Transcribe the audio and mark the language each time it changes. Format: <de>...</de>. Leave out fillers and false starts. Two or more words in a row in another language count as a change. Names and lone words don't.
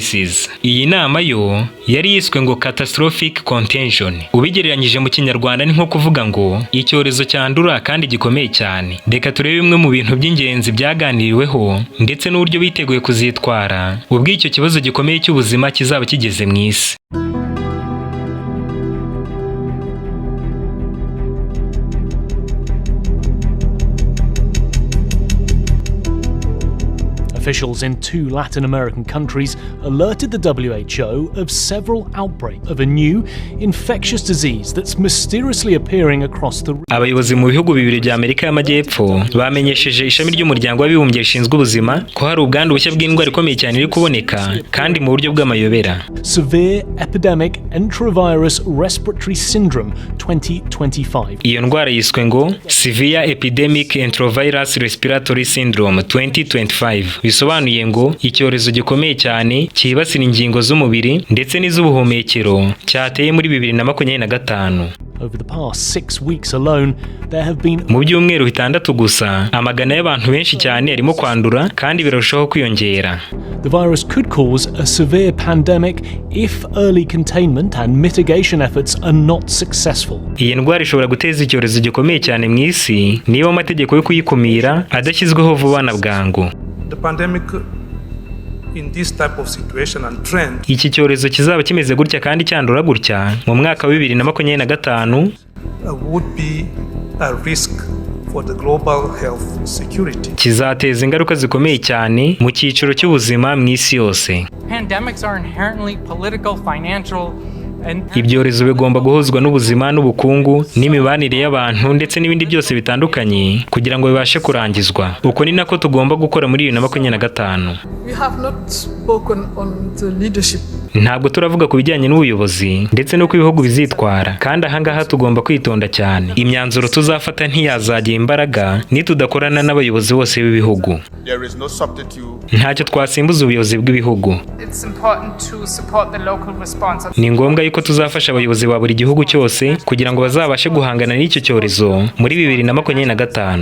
<rw>Iyi nama yo yo yari yiswe ngo</rw> <en>catastrophic contagion.</en> <rw>Ubigereranyije mu Kinyarwanda ni nko kuvuga ngo icyorezo cyandura kandi gikomeye cyane. Reka turebe bimwe mu bintu by'ingenzi byaganiriweho ndetse n'uburyo biteguye kuzitwara ubwo icyo kibazo gikomeye cy'ubuzima kizaba kigeze mu isi.</rw> <en>Officials in 2 Latin American countries alerted the WHO of several outbreaks of a new infectious disease that's mysteriously appearing across the region.</en> <rw>Abayobozi mu bihugu bibiri bya Amerika y'Amajyepfo bamenyesheje ishami ry'umuryango w'abibumbye rishinzwe ubuzima ko hari ubwandu bushya bw'indwara ikomeye cyane iri kuboneka kandi mu buryo bw'amayobera.</rw> <en>Severe Epidemic Enterovirus Respiratory Syndrome 2025.</en> <rw>Iyo ndwara yiswe ngo</rw> <en>Severe Epidemic Enterovirus Respiratory Syndrome 2025.</en> <rw>Bisobanuye ngo icyorezo gikomeye cyane cyibasira ingingo z'umubiri ndetse n'iz'ubuhumekero cyateye muri 2025.</rw> <en>Over the past 6 weeks alone, there have been</en> <rw>mu byumweru 6 gusa amagana y'abantu benshi cyane arimo kwandura kandi birarushaho kwiyongera.</rw> <en>The virus could cause a severe pandemic if early containment and mitigation efforts are not successful.</en> <rw>Iyi ndwara ishobora guteza icyorezo gikomeye cyane mu isi niba amategeko yo kuyikumira adashyizweho vuba na bwangu.</rw> <en>The pandemic in this type of situation and trend.</en> <rw>Iki cyorezo kizaba kimeze gutya kandi cyandura gutya mu mwaka wa 2025</rw> <en>would be a risk for the global health security.</en> <rw>Kizateza ingaruka zikomeye cyane mu cyiciro cy'ubuzima mu isi yose.</rw> <en>Pandemics are inherently political, financial.</en> <rw>Ibyorezo bigomba guhuzwa n'ubuzima n'ubukungu n'imibanire y'abantu ndetse n'ibindi byose bitandukanye kugira ngo bibashe kurangizwa. Uko ni nako tugomba gukora muri 2025.</rw> <en>We have not spoken on the leadership.</en> <rw>Ntabwo turavuga ku bijyanye n'ubuyobozi ndetse no ku bihugu bizitwara kandi ahangaha tugomba kwitonda cyane. Imyanzuro tuzafata ntiyazagira imbaraga nitudakorana n'abayobozi bose b'ibihugu. Ntacyo twasimbuza ubuyobozi bw'ibihugu. Ni ngombwa yuko tuzafasha abayobozi ba buri gihugu cyose kugira ngo bazabashe guhangana n'icyo cyorezo muri 2025.</rw>